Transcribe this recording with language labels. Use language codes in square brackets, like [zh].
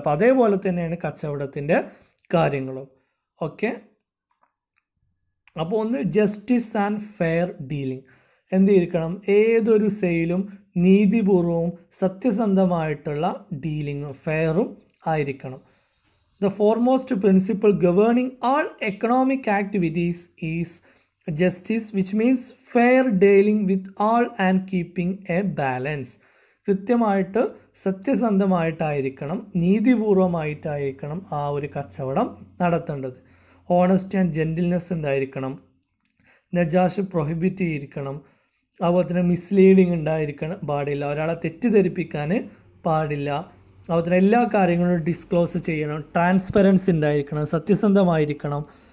[ml] അപ്പോൾ അതേപോലെ തന്നെയാണ് കച്ചവടത്തിൻ്റെ കാര്യങ്ങളും. ഓക്കെ, അപ്പോൾ ഒന്ന് ജസ്റ്റിസ് ആൻഡ് ഫെയർ ഡീലിംഗ് എന്ത് ചെയ്തിരിക്കണം, ഏതൊരു സെയിലും നീതിപൂർവവും സത്യസന്ധമായിട്ടുള്ള ഡീലിങ്ങും ഫെയറും ആയിരിക്കണം. [en] The foremost principle governing all economic activities is justice, which means fair dealing with all and keeping a balance. [ml] കൃത്യമായിട്ട് സത്യസന്ധമായിട്ടായിരിക്കണം, നീതിപൂർവമായിട്ടായിരിക്കണം ആ ഒരു കച്ചവടം നടത്തേണ്ടത്. ഹോണസ്റ്റി ആൻഡ് ജെൻറ്റിൽനെസ് ഉണ്ടായിരിക്കണം, നജാഷ് പ്രൊഹിബിറ്റ് ചെയ്തിരിക്കണം, അതുപോലെ തന്നെ മിസ്ലീഡിങ് ഉണ്ടായിരിക്കണം പാടില്ല, ഒരാളെ തെറ്റിദ്ധരിപ്പിക്കാൻ പാടില്ല, അതുപോലെ തന്നെ എല്ലാ കാര്യങ്ങളും ഡിസ്ക്ലോസ് ചെയ്യണം, ട്രാൻസ്പെറൻസി ഉണ്ടായിരിക്കണം, സത്യസന്ധമായിരിക്കണം.